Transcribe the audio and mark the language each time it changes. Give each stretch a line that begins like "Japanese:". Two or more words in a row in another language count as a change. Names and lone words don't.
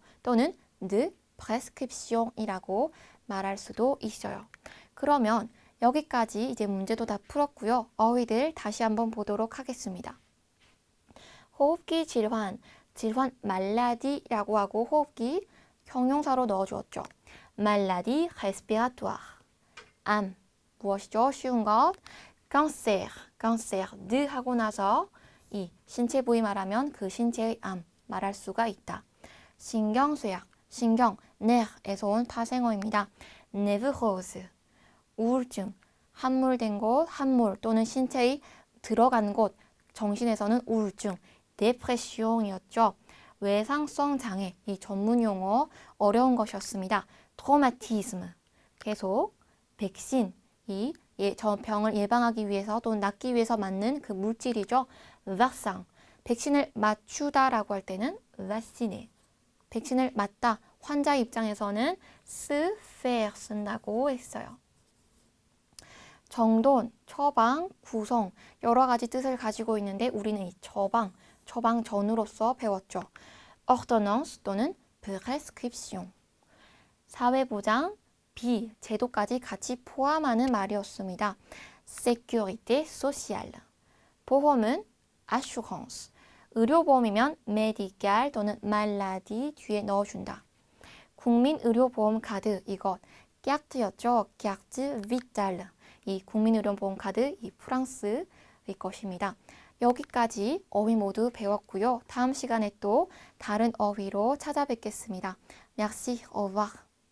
Korean: 또는
French: de prescription
Korean: 이라고 말할 수도 있어요. 그러면 여기까지 이제 문제도 다 풀었고요. 어휘들 다시 한번 보도록 하겠습니다. 호흡기 질환 말라디라고 하고 호흡기 형용사로 넣어주었죠.
French: maladie respiratoire.
Korean: 암, 무엇이죠? 쉬운 것.
French: cancer de
Korean: 하고 나서 이 신체 부위 말하면 그 신체의 암 말할 수가 있다. 신경쇠약, 신경, nerf에서 온 파생어입니다. névrose, 우울증, 함몰된 곳, 함몰 또는 신체의 들어간 곳, 정신에서는 우울증, dépression이었죠. 외상성 장애, 이 전문 용어 어려운 것이었습니다. traumatisme, 계속 백신, 저 병을 예방하기 위해서 또는 낫기 위해서 맞는 그 물질이죠. vaccin. 백신을 맞추다라고 할 때는 vacciner. 백신을 맞다. 환자 입장에서는
French: se faire
Korean: 쓴다고 했어요. 정돈, 처방, 구성 여러 가지 뜻을 가지고 있는데 우리는 이 처방전으로서 배웠죠.
French: ordonnance 또는 prescription.
Korean: 사회보장, 제도까지 같이 포함하는 말이었습니다.
French: sécurité sociale.
Korean: 보험은 assurance. 의료보험이면 medical 또는 maladie 뒤에 넣어준다. 국민의료보험 카드 이것 carte였죠.
French: carte vitale.
Korean: 이 국민의료보험 카드 이 프랑스의 것입니다. 여기까지 어휘 모두 배웠고요. 다음 시간에 또 다른 어휘로 찾아뵙겠습니다.
French: Merci, au revoir.